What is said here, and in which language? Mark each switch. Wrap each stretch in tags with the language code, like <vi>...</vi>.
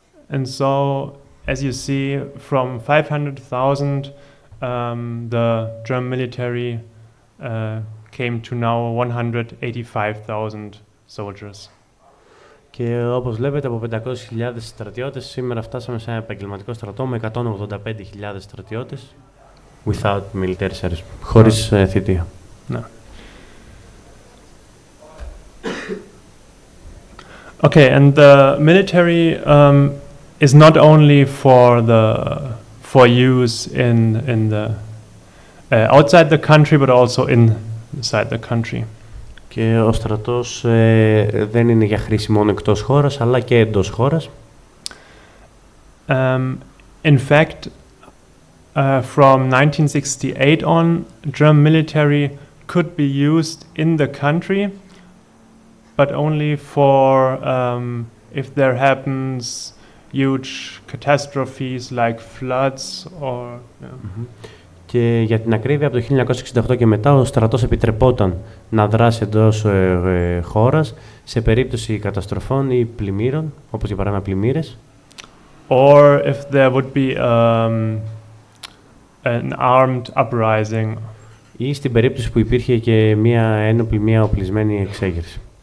<en>And so, as you see, from 500,000, the German military came to now 185,000 soldiers.</en> <el>Και όπως βλέπετε, από 500.000 στρατιώτες, σήμερα φτάσαμε σε ένα επαγγελματικό στρατό με 185.000 στρατιώτες.</el> <en>Without military service.</en> <el>Χωρίς θητεία.</el> <en>No. Okay, and the military is not only for use in the outside the country, but also inside the country.</en> <el>Και ο στρατός δεν είναι για χρήση μόνο εκτός χώρας, αλλά και εντός χώρας.</el> <en>In fact, from 1968 on, German military could be used in the country, but only for if there happens huge catastrophes like floods or.</en> <el>Και για την ακρίβεια, από το 1968 και μετά, ο στρατός επιτρεπόταν να δράσει εντός χώρας σε περίπτωση καταστροφών ή πλημμύρων, όπως για παράδειγμα πλημμύρες.</el> <en>Or if there would be an armed uprising.</en> <el>Ή στην περίπτωση που υπήρχε και μια οπλισμένη εξέγερση.</el>